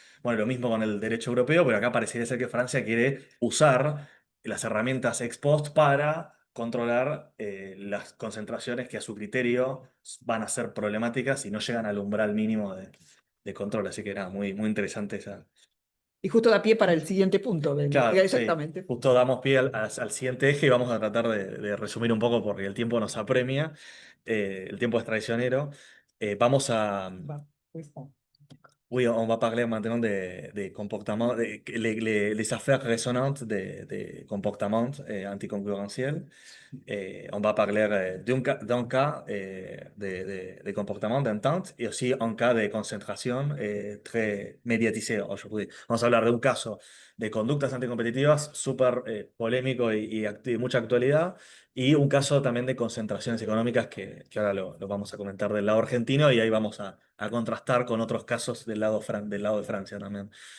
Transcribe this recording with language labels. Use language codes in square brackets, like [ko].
[es] Bueno, lo mismo con el derecho europeo, pero acá parecería ser que Francia quiere usar las herramientas ex post para controlar las concentraciones que a su criterio van a ser problemáticas y no llegan al umbral mínimo de control. Así que nada, muy, muy interesante esa. Y justo da pie para el siguiente punto, Claro, sí. exactamente. Justo damos pie al siguiente eje y vamos a tratar de resumir un poco porque el tiempo nos apremia, el tiempo es traicionero. Vamos a, Va, pues, va. [fr] Oui, on va parler maintenant des comportements, les affaires résonantes des comportements anticoncurrentiels. On va parler d'un cas de comportement d'entente y aussi un cas de concentración très médiatisé aujourd'hui. [es] Vamos a hablar de un caso de conductas anticompetitivas súper polémico y mucha actualidad y un caso también de concentraciones económicas que ahora lo vamos a comentar del lado argentino y ahí vamos a contrastar con otros casos del lado de Francia también.